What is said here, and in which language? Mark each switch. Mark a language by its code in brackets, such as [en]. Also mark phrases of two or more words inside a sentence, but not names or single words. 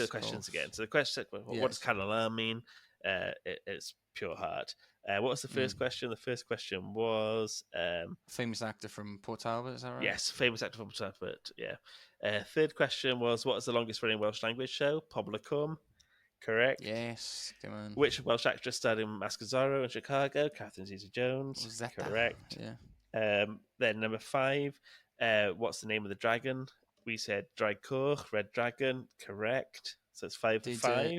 [en] Yes, questions of again. So the question, what does Yes. Canon Land mean? It's Pure Heart. What was the first question? The first question was Famous actor from Port Talbot, is that right? yes, famous actor from Port Talbot. Yeah. Third question was what is the longest running Welsh language show? Pobl y Cwm. Correct. Yes. Come on. Which Welsh actress starred in Mask of Zorro in Chicago? Catherine Zeta-Jones. Was that Correct. Yeah. Then number 5, what's the name of the dragon? We said Draigcoch, Red Dragon. Correct. So it's 5 for 5.